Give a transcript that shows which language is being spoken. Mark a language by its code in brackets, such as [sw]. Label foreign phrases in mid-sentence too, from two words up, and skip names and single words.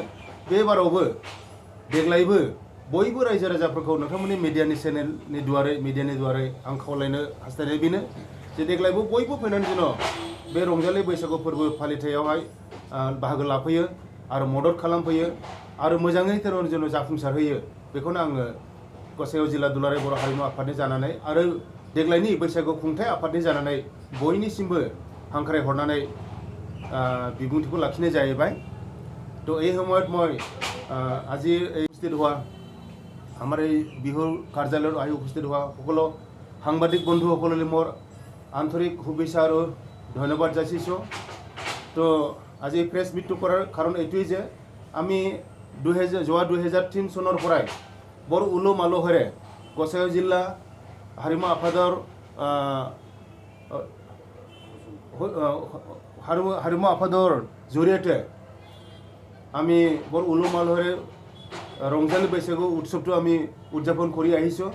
[brx] बे बारावबो देग्लायबो बयबो रायजो राजाफोरखौ नोंथांमोननि मिडियानि द्वारै आं खावलायनो हास्थायनाय बेनो जे देग्लायबो बयबो फैनानै जेन' बे रंजालि बैसागु फोरबो फालिथायावहाय बाहागो लाफैयो आरो मदद खालामफैयो आरो मोजाङै जेन' जाफुंसारहोयो। बेखौनो आङो गसाइगाव जिल्ला दुलाराय बर' हारिमु आफादनि जानानै आरो देग्लायनि बैसागु खुंथाय आफादनि जानानै बयनिसिमबो हांख्राय हरनानै बिबुंथिखौ लाखिनाय जाहैबाय। [as] तो এই সময়ত মই আজি উপস্থিত হোৱা আমাৰ এই বিহুৰ কাৰ্যালয়ত আহি উপস্থিত হোৱা সকলো সাংবাদিক বন্ধুসকললৈ মোৰ আন্তৰিক শুভেচ্ছা আৰু ধন্যবাদ যাচিছোঁ। তো আজি প্ৰেছ মিটটো কৰাৰ কাৰণ এইটোৱেই যে আমি 2003 চনৰ পৰাই বৰ উলহ মালহেৰে গসাইগাঁও জিলা হাৰিমু আফাদৰ হাৰিমু আফাদৰ জৰিয়তে আমি বৰ উলহ মালহেৰে ৰংজালী बैसागु উৎসৱটো আমি উদযাপন কৰি আহিছোঁ।